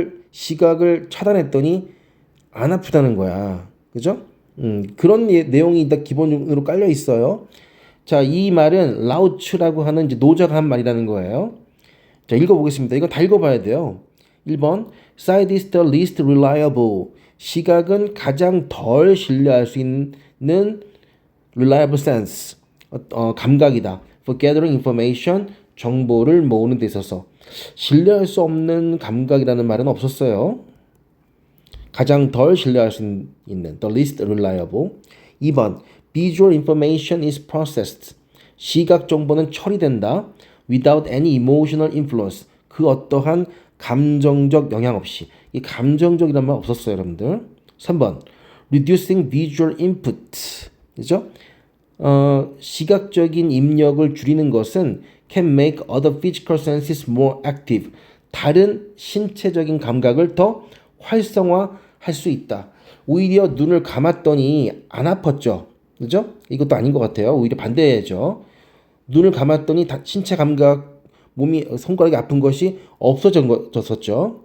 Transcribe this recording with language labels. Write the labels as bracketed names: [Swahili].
[Korean] 시각을 차단했더니 안 아프다는 거야. 그죠? 그런 내용이 다 기본으로 깔려 있어요. 자, 이 말은 라우츠라고 하는 이제 노자가 한 말이라는 거예요. 자, 읽어보겠습니다. 이거 다 읽어봐야 돼요. [English] 1번, sight is the least reliable. [Korean] 시각은 가장 덜 신뢰할 수 있는 [English] reliable sense. [Korean] 감각이다. [English] For gathering information, [Korean] 정보를 모으는 데 있어서 신뢰할 수 없는 감각이라는 말은 없었어요. 가장 덜 신뢰할 수 있는 [English] the least reliable. 2번, visual information is processed. [Korean] 시각 정보는 처리된다. [English] without any emotional influence. [Korean] 그 어떠한 감정적 영향 없이. 이 감정적이란 말 없었어요, 여러분들. [English] 3번, reducing visual input. [Korean] 그죠? 시각적인 입력을 줄이는 것은 [English] can make other physical senses more active. [Korean] 다른 신체적인 감각을 더 활성화할 수 있다. 오히려 눈을 감았더니 안 아팠죠. 그죠? 이것도 아닌 것 같아요. 오히려 반대죠. 눈을 감았더니 신체 감각, 몸이 손가락이 아픈 것이 없어졌었죠.